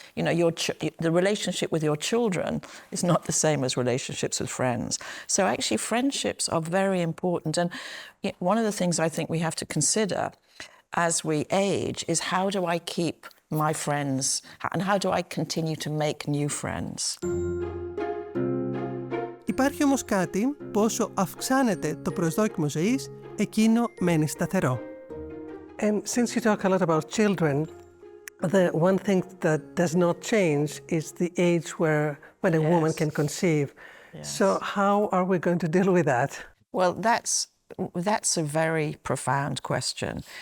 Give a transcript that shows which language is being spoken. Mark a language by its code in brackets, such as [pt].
[en] You know, the relationship with your children is not the same as relationships with friends. So actually, friendships are very important. And one of the things I think we have to consider as we age is how do I keep my friends and how do I continue to make new friends. [el] Υπάρχει όμως κάτι που όσο αυξάνεται το προσδόκιμο ζωής, εκείνο μένει σταθερό. [en] And since you talk a lot about children, the one thing that does not change is the age when a woman can conceive. Yes. So how are we going to deal with that? Well, that's a very profound question.